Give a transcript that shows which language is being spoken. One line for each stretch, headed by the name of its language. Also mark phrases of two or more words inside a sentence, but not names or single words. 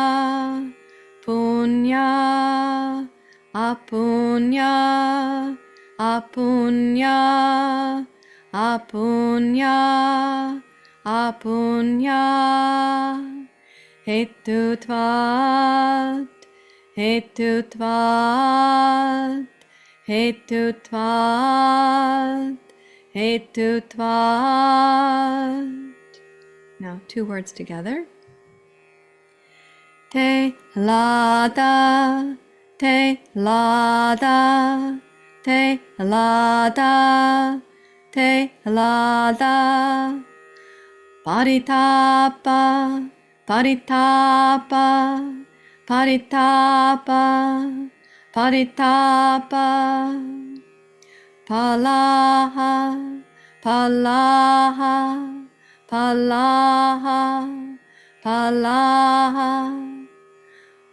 Sanskrit: punya, apunya, apunya, apunya, apunya, hetutvat, hetutvat, hetutvat, hetutvat.
English: Now, two words together.
Sanskrit: Te hlada, te hlada, te hlada, te hlada, paritapa, paritapa, paritapa, paritapa, palaha, palaha, palaha, palaha,